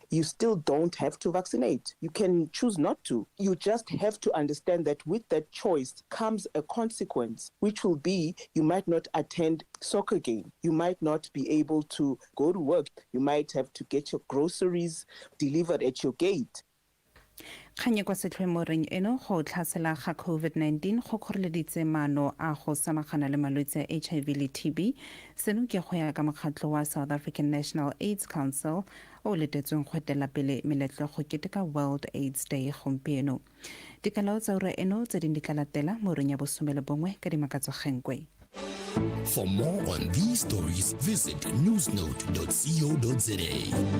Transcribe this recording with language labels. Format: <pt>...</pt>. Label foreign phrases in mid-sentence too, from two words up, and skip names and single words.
<en>You still don't have to vaccinate. You can choose not to. You just have to understand that with that choice comes a consequence, which will be you might not attend soccer game. You might not be able to go to work. You might have to get your groceries delivered at your gate.</en> <tn>Kganye kwa setlhomoreng eno go tlhasela ga COVID-19 go kgoreleditse maano a go samagana le malwetse a HIV le TB. Seno ke go ya ka mokgatlho wa South African National AIDS Council o letetsweng go etela pele meletlo go keteka World AIDS Day gompieno. Dikalao tsa ura eno tse di ka latela mo reng ya bosomele bongwe ka dimakatso genkwe.</tn> <en>For more on these stories, visit newsnote.co.za.</en>